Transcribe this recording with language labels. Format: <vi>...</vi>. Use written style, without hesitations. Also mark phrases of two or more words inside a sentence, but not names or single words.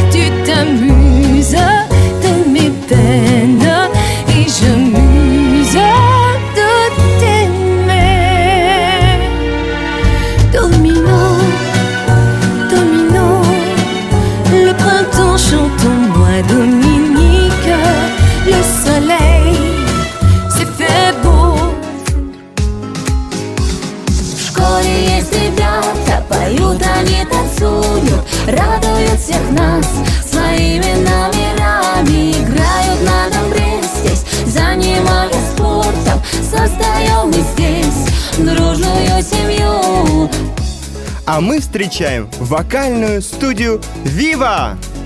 <fr>Tu t'amuses de mes peines et je m'use de t'aimer. Domino, Domino, le printemps chante en moi, Dominique. Le soleil s'est fait beau.</fr> <ru>В школе есть ребята, поют, они танцуют, радуют всех нас своими номерами. Играют на домбре здесь, занимаясь спортом, создаем мы здесь дружную семью. А мы встречаем вокальную студию «Вива».</ru>